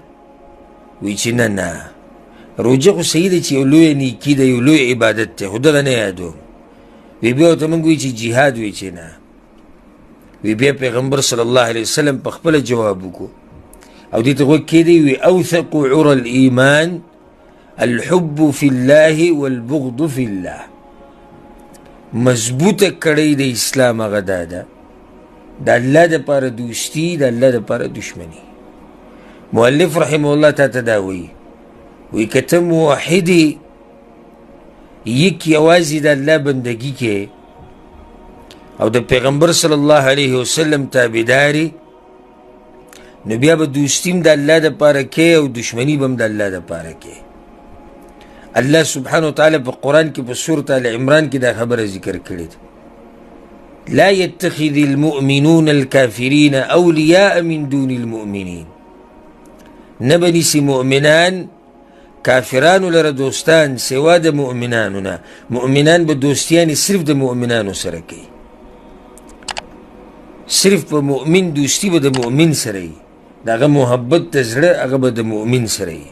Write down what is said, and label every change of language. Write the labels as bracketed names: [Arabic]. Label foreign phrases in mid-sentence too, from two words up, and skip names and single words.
[Pashto] وی چې نه نه، روژه خو صحیح ده چې یو لویه نیکي ده، یو لوی عبادت دی، خو دغه نه یادوم. وی بیا ورته موږ وایو چې جهاد؟ وی چې نه. وی بیا پیغمبر [Arabic] صلی الله علیه وسلم [Pashto] په خپله جواب وکړو او دې ته غوږ کېدی، وی [Arabic] اوثق عرى الایمان الحب فی الله والبغض فی الله. [Pashto] مضبوطه کړۍ د اسلام هغه دا ده، د الله دپاره دوستي، د الله دپاره دشمني. مؤلف [Arabic] رحمه الله [Pashto] تا ته دا وی که ته موحد یک یوازې د الله بندگی کې او د پیغمبر [Arabic] صلی الله علیه وسلم [Pashto] تابعداري، نو بیا به دوستي هم د الله دپاره کې او دشمني به هم د الله دپاره کې. الله [Arabic] سبحانه وتعالی [Pashto] په قرآن کې په سورة آل عمران کې دا خبره ذکر کړې ده، [Arabic] لا يتخذ المؤمنون الكافرين اولیاء من دون المؤمنین. [Pashto] نه به نیسي مؤمنان کافرانو لره دوستان سوا د مؤمنانو نه، مؤمنان به دوستیانې صرف د مؤمنانو سره کوي، صرف په مؤمن دوستی به د مؤمن سره وي، د هغه محبت د زړه هغه به د مؤمن سره وي.